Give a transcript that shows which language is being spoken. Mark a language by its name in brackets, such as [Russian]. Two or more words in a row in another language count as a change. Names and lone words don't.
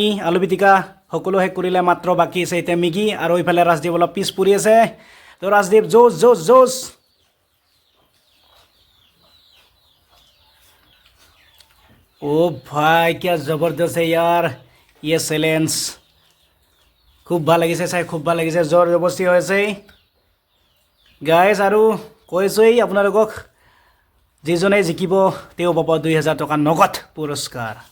[Assamese] আলু পিটিকা সকলো শেষ কৰিলে মাত্ৰ বাকী আছে এতিয়া মেগী আৰু এইফালে ৰাজদীপ অলপ পিছ পৰি আছে তো ৰাজদীপ জোচ [Hindi] ओ भाई क्या ज़बरदस्त है यार ये चैलेंज खूब [Assamese] ভাল লাগিছে চাই খুব ভাল লাগিছে জোৰ জবস্তি হৈছে গাইজ আৰু কৈছোঁই আপোনালোকক যিজনে জিকিব তেওঁ পাব 2000 টকা নগদ পুৰস্কাৰ